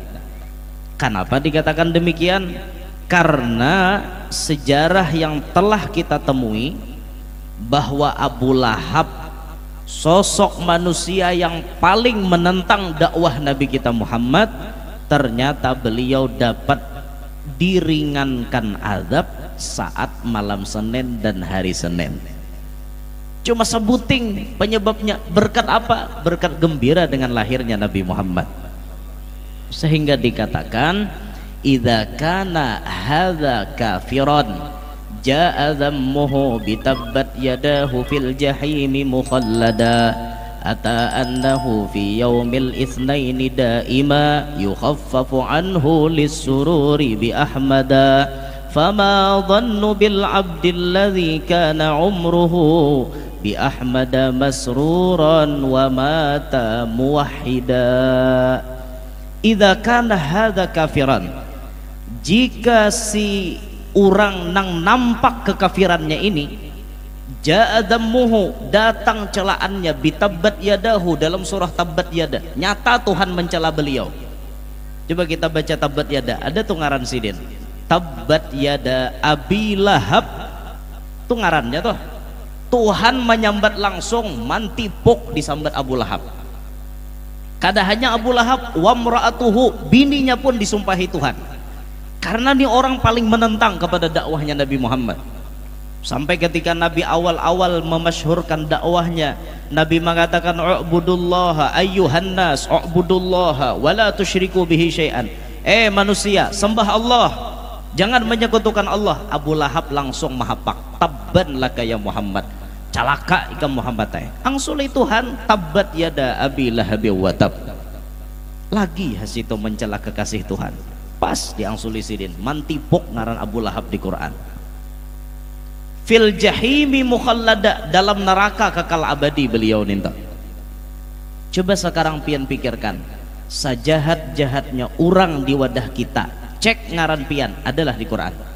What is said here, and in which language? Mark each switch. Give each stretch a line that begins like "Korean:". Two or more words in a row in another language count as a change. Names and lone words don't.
Indonesian: Kenapa dikatakan demikian? Karena sejarah yang telah kita temui bahwa Abu Lahab, sosok manusia yang paling menentang dakwah Nabi kita Muhammad, ternyata beliau dapat diringankan azab saat malam Senin dan hari Senin. Cuma sebuting penyebabnya, berkat apa? Berkat gembira dengan lahirnya Nabi Muhammad. Sehingga dikatakan
Arabic: إذا كان هذا كافرا جاء ذمه بتبت يداه في الجحيم مخلدا أتى أنه في يوم الاثنين دائما يخفف عنه للسرور بأحمد فما الظن بالعبد الذي كان عمره بأحمد مسرورا ومات موحدا. إذا كان هذا كافرا,
Banjar: jika si orang nang nampak kekafirannya ini,
Arabic: جاء ذمه,
Banjar: datang celaannya,
Arabic: بتبت يداه,
Banjar: dalam surah
Arabic: تبت يدا,
Indonesian: nyata Tuhan mencela beliau. Coba kita baca
Arabic: تبت يدا,
Banjar: ada tuh ngaran sidin,
Arabic: تبت يدا أبي لهب,
Banjar: tuh ngarannya tuh Tuhan menyambat langsung, mantipuk disambat Abu Lahab. Kada hanya Abu Lahab, wamra'atuhu, bininya pun disumpahi Tuhan.
Indonesian: Karena ini orang paling menentang kepada dakwahnya Nabi Muhammad. Sampai ketika Nabi awal-awal memasyhurkan dakwahnya, Nabi mengatakan
Arabic: اعبدوا الله أيها الناس، اعبدوا الله ولا تشركوا به شيئا.
Indonesian: Manusia, sembah Allah, jangan menyekutukan Allah.
Banjar: Abu Lahab langsung mahapak,
Arabic: تبا لك يا محمد,
Banjar: calaka ikam Muhammad. Angsuli Tuhan,
Arabic: تبت يدا أبي لهب وتب.
Banjar: Lagi hasito mencela kekasih Tuhan. Pas diangsuli sidin, mantipuk ngaran Abu Lahab di Quran.
Arabic: في الجحيم مخلدا,
Banjar: dalam neraka kekal abadi beliau ninta. Coba sekarang pian pikirkan, sajahat-jahatnya orang di wadah kita, cek ngaran pian adalah di Quran.